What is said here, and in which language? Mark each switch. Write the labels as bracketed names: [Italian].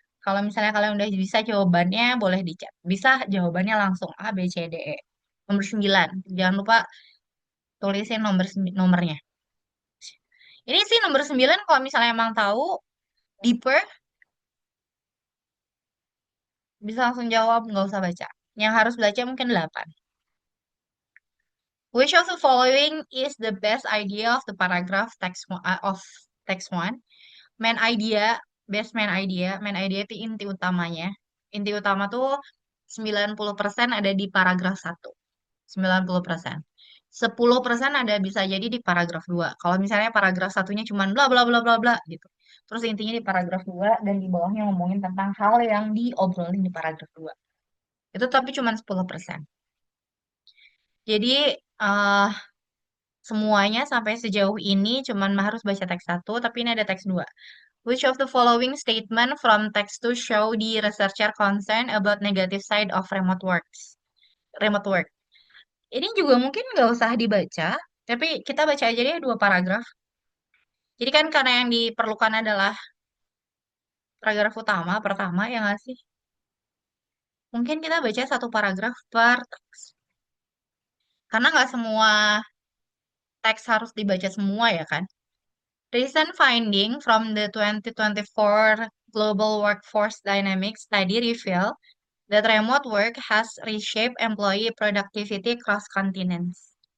[Indonesian] Kalau misalnya kalian udah bisa jawabannya, boleh dicat. Bisa jawabannya langsung A, B, C, D, E. Nomor 9. Jangan lupa tulisin nomornya. Ini sih nomor 9 kalau misalnya emang tahu deeper, bisa langsung jawab, nggak usah baca. Yang harus baca mungkin 8. [English] Which of the following is the best idea of the paragraph of text one? [Indonesian] Main idea, best main idea itu inti utamanya. Inti utama tuh 90% ada di paragraf satu, 90%. 10% ada bisa jadi di paragraf 2. Kalau misalnya paragraf satunya cuma bla bla bla bla bla gitu. Terus intinya di paragraf 2 dan di bawahnya ngomongin tentang hal yang diobrolin di paragraf 2. Itu tapi cuma 10%. Jadi eh semuanya sampai sejauh ini cuman harus baca teks satu, tapi ini ada teks 2. [English] Which of the following statement from text to show the researcher concern about negative side of remote work? [Indonesian] Ini juga mungkin nggak usah dibaca, tapi kita baca aja deh 2 paragraf. Jadi kan karena yang diperlukan adalah paragraf utama, pertama, ya nggak sih? Mungkin kita baca 1 paragraf per teks. Karena nggak semua teks harus dibaca semua ya kan? [English] Recent finding from the 2024 Global Workforce Dynamics study reveal that remote work has reshaped employee productivity across continents.